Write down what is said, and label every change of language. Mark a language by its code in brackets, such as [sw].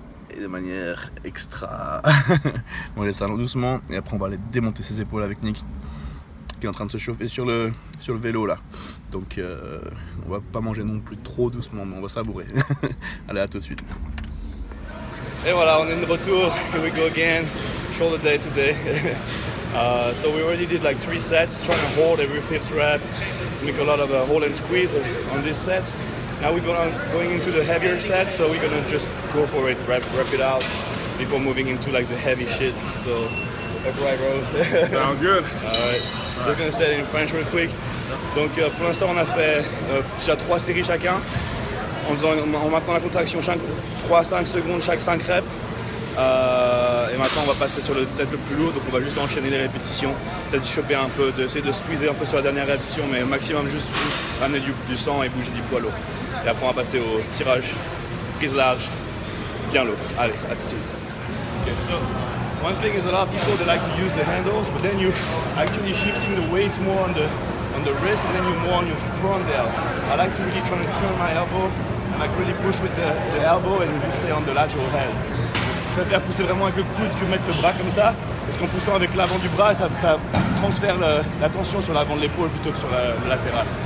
[fr] Et de manière extra. On laisse ça doucement et après on va aller démonter ses épaules avec Nick qui est en train de se chauffer sur le vélo là. Donc on va pas manger non plus trop doucement, mais on va savourer. Allez, à tout de suite. Et voilà, on est de retour. [en] Here we go again. Shoulder day today. So we already did like 3 sets, trying to hold every 5th rep, make a lot of hold and squeeze on these sets. Now we're going into the heavier sets, so we're gonna just go for it, rep it out before moving into like the heavy shit. So that's right, bro. Sounds good. Alright. We're gonna say it in French real quick. [fr] Donc pour l'instant on a fait déjà 3 séries chacun, en maintenant la contraction 3-5 secondes chaque 5 reps. Et maintenant on va passer sur le set le plus lourd, donc on va juste enchaîner les répétitions, peut-être choper un peu, essayer de squeezer un peu sur la dernière répétition, mais au maximum juste ramener du sang et bouger du poids lourd. Et après on va passer au tirage, prise large, bien lourd. Allez, à tout de suite. [en] Okay, so one thing is a lot of people they like to use the handles, but then you actually shifting the weight more on the wrist and then you're more on your front delt. I like to really try to turn my elbow and like really push with the elbow and really stay on the lateral head. [fr] Je préfère pousser vraiment avec le coude que mettre le bras comme ça, parce qu'en poussant avec l'avant du bras, ça transfère la tension sur l'avant de l'épaule plutôt que sur le latéral.